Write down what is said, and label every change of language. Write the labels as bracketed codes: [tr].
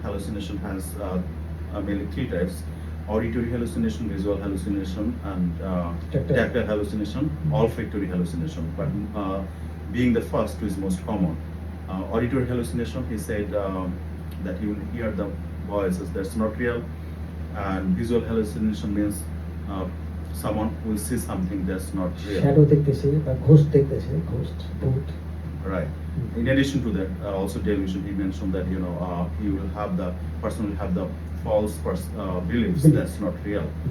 [en] Hallucination has mainly three types: auditory hallucination, visual hallucination, and tactile hallucination, olfactory hallucination. But being the first is most common. Auditory hallucination, he said that you will hear the voices, that's not real. And visual hallucination means someone will see something that's not real. [bn] Shadow দেখতেছে বা ghost দেখতেছে, ghost, ভূত। [en] Right. In addition to that, also delusion, he mentioned that the person will have the false beliefs that's not real.